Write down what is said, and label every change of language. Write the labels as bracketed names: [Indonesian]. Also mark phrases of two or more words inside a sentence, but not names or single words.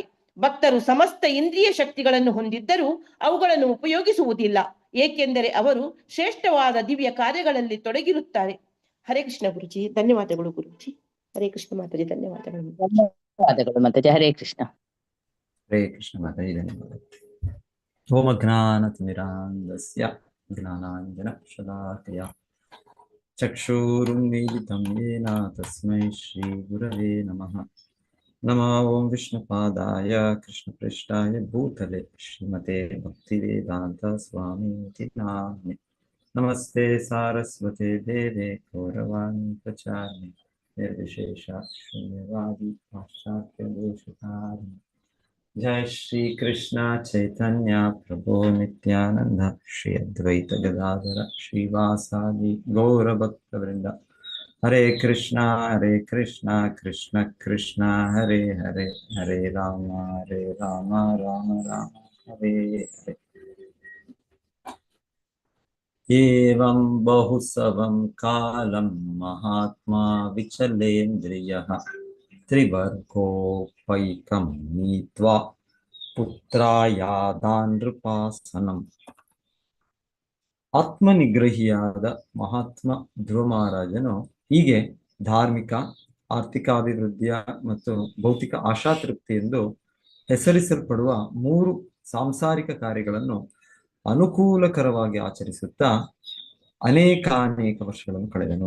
[Kannada] ಭಕ್ತರು ಸಮಸ್ತ ಇಂದ್ರಿಯ ಶಕ್ತಿಗಳನ್ನು ಹೊಂದಿದ್ದರೂ ಅವುಗಳನ್ನು ಉಪಯೋಗಿಸುವುದಿಲ್ಲ, ಏಕೆಂದರೆ ಅವರು ಶ್ರೇಷ್ಠವಾದ ದಿವ್ಯ ಕಾರ್ಯಗಳಲ್ಲಿ ತೊಡಗಿರುತ್ತಾರೆ. ಹರೇ ಕೃಷ್ಣ ಗುರುಜಿ. ಧನ್ಯವಾದಗಳು ಗುರುಜಿ. ಹರೇ ಕೃಷ್ಣ ಮಾತಾಜಿ. ಧನ್ಯವಾದಗಳು ಮಾತಾಜಿ. ಹರೇ ಕೃಷ್ಣ. ಹರೇ ಕೃಷ್ಣ ಮಾತಾಜಿ. ಧನ್ಯವಾದ. [Sanskrit] ಓಮಜ್ಞಾನತಿಮಿರಾಂಧಸ್ಯ ಜ್ಞಾನಾಂಜನ ಶಲಾಕಯ ಚಕ್ಷುರುನ್ಮೀಲಿತಂ ಯೇನ ತಸ್ಮೈ ಶ್ರೀ ಗುರವೇ ನಮಃ. ನಮೋ ಓಂ ವಿಷ್ಣುಪಾದಾಯ ಕೃಷ್ಣಪ್ರೇಷ್ಠಾಯ ಭೂತಲೆ ಶ್ರೀಮತೆ ಭಕ್ತಿವೇದಾಂತ ಸ್ವಾಮೀತಿ ನಾಮ್ನೆ. ನಮಸ್ತೆ ಸಾರಸ್ವತೆ ದೇವೆ ಗೌರವಾಣಿ ಪ್ರಚಾರಿಣಿ ನಿರ್ವಿಶೇಷ ಶೂನ್ಯವಾದಿ ಪಾಶ್ಚಾತ್ಯ ದೇಶಕಾರಿಣಿ. ಜಯ ಶ್ರೀ ಕೃಷ್ಣ ಚೈತನ್ಯ ಪ್ರಭು ನಿತ್ಯಾನಂದ ಶ್ರೀ ಅದ್ವೈತ ಗದಾಧರ ಶ್ರೀವಾಸಾದಿ ಗೌರಭಕ್ತವೃಂದ. ಹರೇ ಕೃಷ್ಣ ಕೃಷ್ಣ ಕೃಷ್ಣ ಹರೇ ಹರೇ, ಹರೇ ರಾಮ ರಾಮ ರಾಮ ಹರೇ ಹರೇ. ಏವಂ ಬಹುಸವಂ ಕಾಲಂ ಮಹಾತ್ಮಾ ವಿಚಲೇಂದ್ರಿಯಃ ತ್ರಿವರ್ಗೋಪೈಕಂ ನೀತ್ವಾ ಪುತ್ರಾಯಾದಾನ್ ನೃಪಾಸನಂ. [Kannada] ಆತ್ಮನಿಗ್ರಹಿಯಾದ ಮಹಾತ್ಮ ಧ್ರುವ ಮಹಾರಾಜನು ಹೀಗೆ ಧಾರ್ಮಿಕ, ಆರ್ಥಿಕಾಭಿವೃದ್ಧಿಯ ಮತ್ತು ಭೌತಿಕ ಆಶಾತೃಪ್ತಿ ಎಂದು ಹೆಸರಿಸಲ್ಪಡುವ 3 ಸಾಂಸಾರಿಕ ಕಾರ್ಯಗಳನ್ನು ಅನುಕೂಲಕರವಾಗಿ ಆಚರಿಸುತ್ತಾ ಅನೇಕಾನೇಕ ವರ್ಷಗಳನ್ನು ಕಳೆದನು.